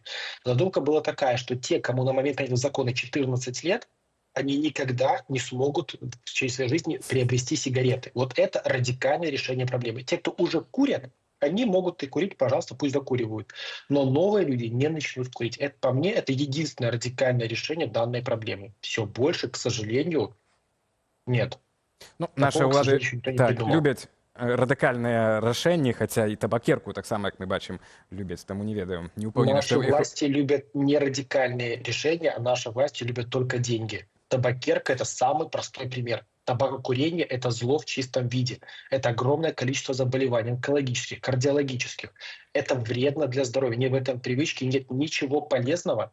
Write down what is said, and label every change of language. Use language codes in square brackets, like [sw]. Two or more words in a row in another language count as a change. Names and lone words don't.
[ru] Задумка была такая, что те, кому на момент принятия закона 14 лет, они никогда не смогут в течение своей жизни приобрести сигареты. Вот это радикальное решение проблемы. Те, кто уже курят, они могут и курить, пожалуйста, пусть закуривают. Но новые люди не начнут курить. Это, по мне, это единственное радикальное решение данной проблемы. Все больше, к сожалению, нет. [be] Ну, наши улады так, любяць радыкальныя рашэнні, хаця і табакерку таксама, як мы бачым, любяць, таму не ведаем. Не упэўнены, [ru] наши власти любят не радикальные решения, а наши власти любят только деньги. Табакерка – это самый простой пример. Табакокурение – это зло в чистом виде. Это огромное количество заболеваний онкологических, кардиологических. Это вредно для здоровья. Не в этом привычке нет ничего полезного.